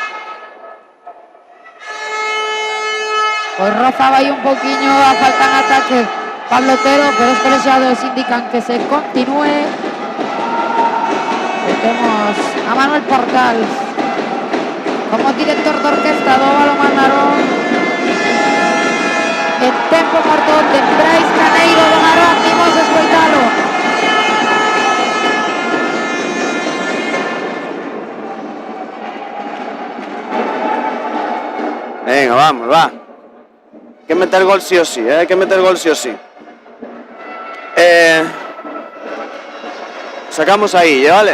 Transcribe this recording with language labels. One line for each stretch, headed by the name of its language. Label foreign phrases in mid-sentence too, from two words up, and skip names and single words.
Galician: Pois rozaba aí un poquinho a falta en ataque Pablo Otero, pero os colexiados indican que se continúe. E temos a Manuel Portals como director de orquesta do Balonmán Narón. En tempo morto de Brais Caneiro do Narón, imos escoitalo.
Spanish: Venga, vamos, va. Hay que meter gol sí o sí, hay que meter gol sí o sí. Sacamos ahí, ¿vale?